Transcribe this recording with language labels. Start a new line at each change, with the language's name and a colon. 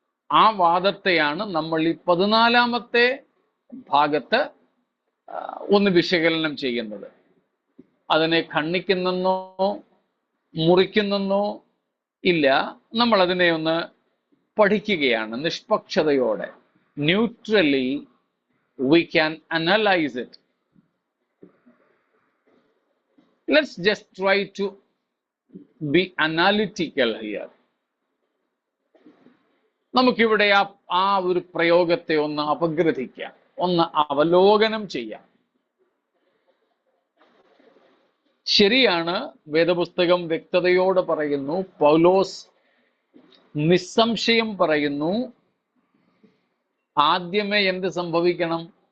Malayalam: ആ വാദത്തെയാണ് നമ്മൾ ഈ 14-ാമത്തെ ഭാഗത്ത് ഒന്ന് വിശകലനം ചെയ്യുന്നത്. അതിനെ ഖണ്ഡിക്കുന്നെന്നോ മുറിക്കുന്നെന്നോ ഇല്ല, നമ്മൾ അതിനെ ഒന്ന് പഠിക്കുകയാണ് നിഷ്പക്ഷതയോടെ.
English: Neutrally we can analyze it. Let's just try to be analytical here.
Malayalam: നമുക്കിവിടെ ആ ഒരു പ്രയോഗത്തെ ഒന്ന് അപഗ്രഥിക്കാം, ഒന്ന് അവലോകനം ചെയ്യാം. ശരിയാണ്, വേദപുസ്തകം വ്യക്തതയോടെ പറയുന്നു, പൗലോസ് നിസ്സംശയം പറയുന്നു, ആദ്യമേ എന്ത് സംഭവിക്കണം?